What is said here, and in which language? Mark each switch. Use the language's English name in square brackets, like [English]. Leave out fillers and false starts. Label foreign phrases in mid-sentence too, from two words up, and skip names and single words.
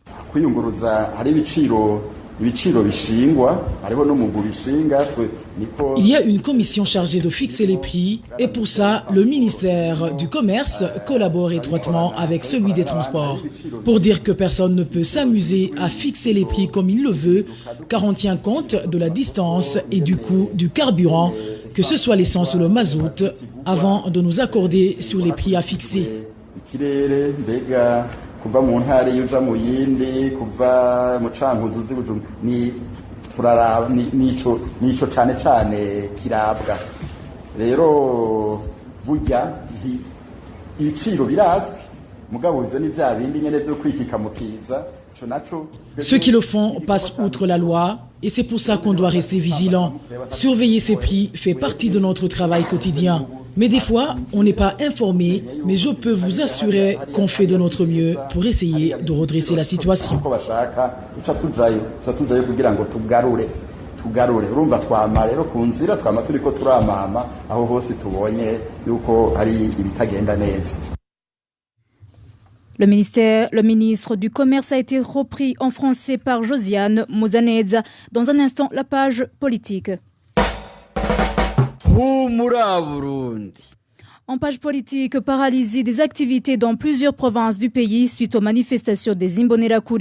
[French] Il y a une commission chargée de fixer les prix et pour ça, le ministère du Commerce collabore étroitement avec celui des Transports. Pour dire que personne ne peut s'amuser à fixer les prix comme il le veut, car on tient compte de la distance et du coût du carburant, que ce soit l'essence ou le mazout, avant de nous accorder sur les prix à fixer. [Rundi] kuva mu ntara yuja mu yindi kuva mu cankuzo z'Ibujumbu ni turaraba nico cyane cyane kirabwa rero burya ibiciro birazwi mugabo ivyo ni vya bindi nyene byo kwikika mu kiza. [French] Ceux qui le font passent outre la loi et c'est pour ça qu'on doit rester vigilant. Surveiller ces prix fait partie de notre travail quotidien. Mais des fois, on n'est pas informé, mais je peux vous assurer qu'on fait de notre mieux pour essayer de redresser la situation. [Rundi] urumva twama rero ku nzira twama turiko turamama aho hose tubonye yuko ari ibitagenda neza. [French] Le ministre du Commerce a été repris en français par Josiane Mozanedza. Dans un instant, la page politique. En page politique, paralysie des activités dans plusieurs provinces du pays suite aux manifestations des Imbonerakure.